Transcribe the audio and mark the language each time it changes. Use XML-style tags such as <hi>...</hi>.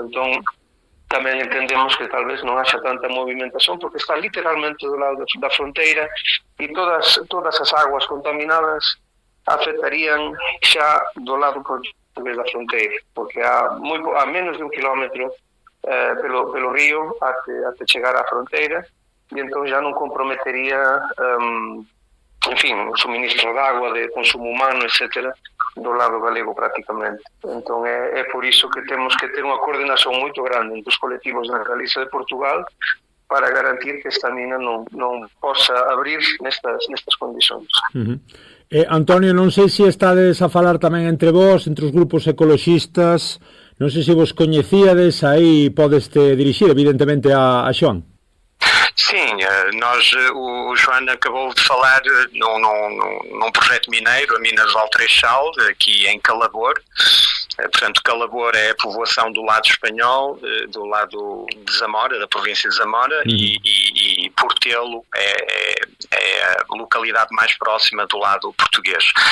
<pt>Então também entendemos que talvez não haja tanta movimentação porque está literalmente do lado da fronteira e todas as águas contaminadas afetariam já do lado português da fronteira, porque há menos de 1 quilómetro pelo rio até chegar à fronteira, e então já não comprometeria enfim, o suministro de água, de consumo humano, etc., do lado galego praticamente. Então é por isso que temos que ter uma coordenação muito grande entre os coletivos da Galiza de Portugal para garantir que esta mina não possa abrir nestas condições. Uh-huh.</pt> <gl>Antonio, non sei se estades a falar tamén entre vós, entre os grupos ecologistas, non sei se vos coñecíades, aí podeste dirixir evidentemente a Xoán.</gl> <pt>Sim, o João acabou de falar num projeto mineiro, a mina de Valtreixal, aqui em Calabor. Portanto, Calabor é a povoação do lado espanhol, do lado de Zamora, da província de Zamora, e Portelo é a localidade mais próxima do lado português.</pt>